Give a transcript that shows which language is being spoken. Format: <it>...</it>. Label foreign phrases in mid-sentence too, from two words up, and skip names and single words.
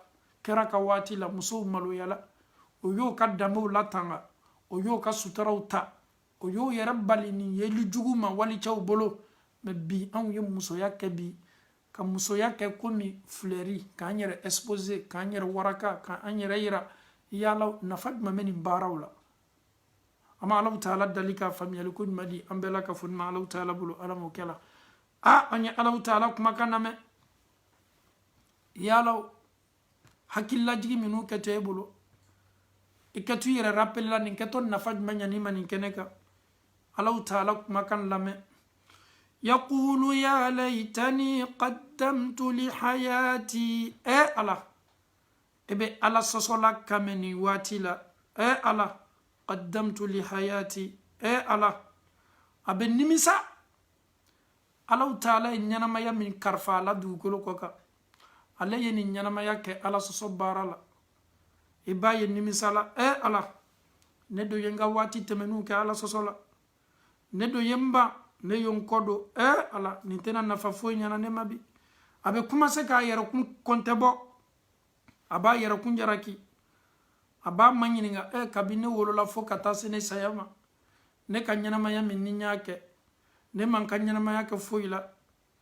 <bm>kɛra ka waati la musow maloya la o y'o ka danbew latanga o y'o ka sutaraw ta o y'o yɛrɛ bali nin yeli jugu ma walicɛw bolo mais bi anw ye musoya kɛ bi ka musoya kɛ komi fleurie k'an yɛrɛ exposer k'an yɛrɛ waraka k'an yɛrɛ yira yala nafa jumɛn bɛ nin baaraw la an ma Alahu Taala dali ka faamuyali ko ɲuman di an bɛɛ la ka fɔ nin Alahu Taala bolo Ala m'o kɛ la an ye Alahu Taala kumakan lamɛn yala hakililajigi minnu kɛtɔ e bolo i kɛtɔ i yɛrɛ rappel la nin kɛtɔ nafa jumɛn ɲan'i ma nin kɛnɛ kan Alahu Taala kumakan lamɛn</bm> <ar>يقول يا ليتني قدمت لحياتي</ar> <bm>الله ebe ala sosola kameni wati la ala</bm> <ar>قدمت لحياتي</ar> <bm>ala abe nimisa Alahu Taala ɲanamaya min karifa la dugukolo kɔ kan ale ye nin ɲanamaya kɛ ala sɔsɔ baara la i b'a ye nimisa la ala ne do ye n ka waati tɛmɛniw kɛ ala sɔsɔ la ne do ye n ban ne ye n kɔ don ala nin tɛna nafa foyi ɲana ne ma bi a bɛ commencer k'a yɛrɛkun kɔntɛ bɔ a b'a yɛrɛkun jaraki a b'a ma ɲininka kabi ne wolola fo ka taa se ne saya ma ne ka ɲɛnamaya min ni n y'a kɛ ne man ka ɲɛnamaya kɛ foyi la</bm>